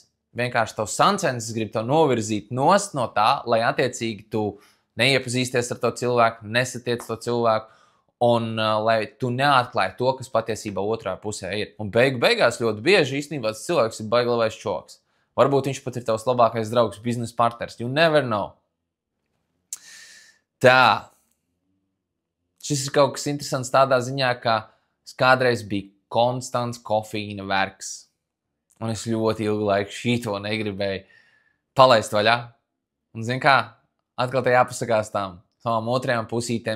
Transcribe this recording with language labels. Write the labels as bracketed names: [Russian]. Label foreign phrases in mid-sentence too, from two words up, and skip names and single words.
[Latvian] Vienkārši tavs Sansens grib to novirzīt nost no tā, lai attiecīgi tu neiepazīsties ar to cilvēku, nesatiec to cilvēku, un lai tu neatklāji to, kas patiesībā otrā pusē ir. Un beigās ļoti bieži īstenībā tas cilvēks ir baigi labais čoks. Varbūt viņš pat ir tavs labākais draugs, biznesa partners. [English] You never know. [Latvian] Tā. Šis ir kaut kas interesants tādā ziņā, ka es kādreiz biju konstants kofīna vergs. Un es ļoti ilgu laiku šito negribēju palaist vaļā. Un zini kā, atkal te jāpasakās savām otrajām pusītēm.